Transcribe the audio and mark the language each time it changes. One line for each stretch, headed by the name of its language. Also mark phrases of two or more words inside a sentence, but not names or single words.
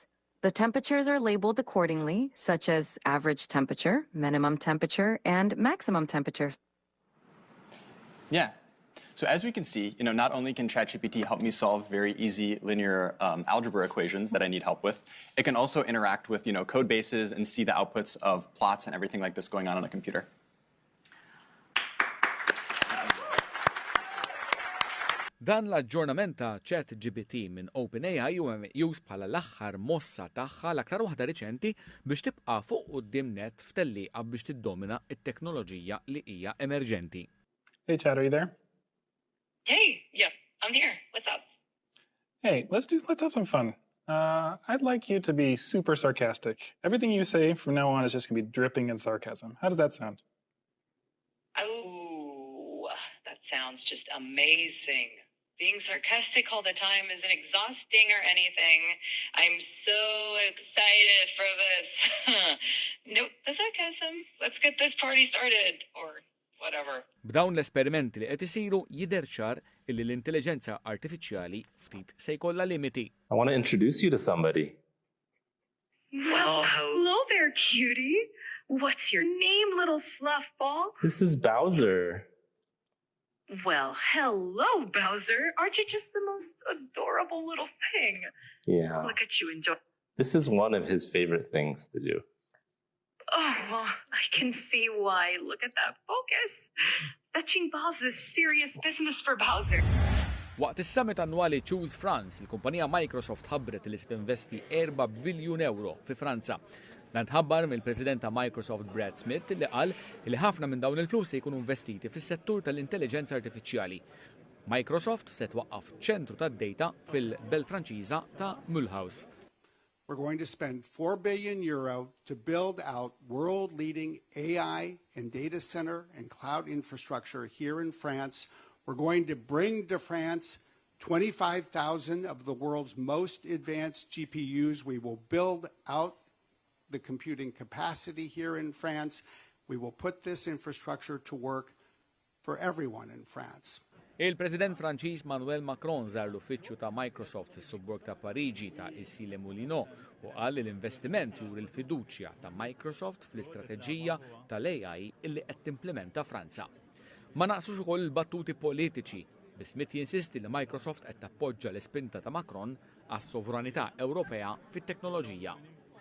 English: The temperatures are labeled accordingly, such as average temperature, minimum temperature, and maximum temperature. Yeah. So as we can see, not only can ChatGPT help me solve very easy linear algebra equations that I need help with, it can also interact with, code bases and see the outputs of plots and everything like this going on a computer.
Maltese: Dan l-aġġornament ta' ChatGPT minn OpenAI huwa meqjus bħala l-aħħar mossa tagħha l-aktar waħda riċenti biex tibqa' fuq quddiem net f'tellieqa biex tiddomina t-teknoloġija li hija emerġenti.
English: Hey, Chad, are you there? Hey, yeah, I'm here. What's up? Hey, let's have some fun. I'd like you to be super sarcastic. Everything you say from now on is just gonna be dripping in sarcasm. How does that sound? Oh, that sounds just amazing. Being sarcastic all the time isn't exhausting or anything. I'm so excited for this. Nope, the sarcasm. Let's get this party started, or whatever.
Maltese: B'dawn l-esperimenti li qed isiru jidher ċar illi l-intelligenza artifiċjali ftit se jkollha limiti.
English: I want to introduce you to somebody. Well, hello there, cutie. What's your name, little fluffball? This is Bowser. Well, hello, Bowser. Aren't you just the most adorable little thing? Yeah. Look at you enjoy. This is one of his favorite things to do. Oh, well, I can see why. Look at that focus. Fetching balls is serious business for Bowser.
Maltese: Waqt is-summit annwali Choose France, il-kumpanija Microsoft ħabbret li se tinvesti 4 biljun euro fi Franza. Dan tħabbar mill-President ta' Microsoft Brad Smith li qal li ħafna minn dawn il-flus se jkunu investiti fis-settur tal-intelligenza artifiċjali. Microsoft se twaqqaf ċentru tad-data fil-belt Franċiża ta' Mulhouse.
English: We're going to spend €4 billion to build out world-leading AI and data center and cloud infrastructure here in France. We're going to bring to France 25,000 of the world's most advanced GPUs. We will build out the computing capacity here in France. We will put this infrastructure to work for everyone in France.
Maltese: Il-President Franċiż Manuel Macron żar l-uffiċċju ta' Microsoft fis-subborg ta' Pariġi ta' Issy-les-Moulineaux u qal li l-investiment juri l-fiduċja ta' Microsoft fl-istrateġija tal-AI illi qed timplementa Franza. Ma naqsux ukoll il-battuti politiċi, bi Smith jinsisti li Microsoft qed tappoġġja l-ispinta ta' Macron għas-sovranità Ewropea fit-teknoloġija.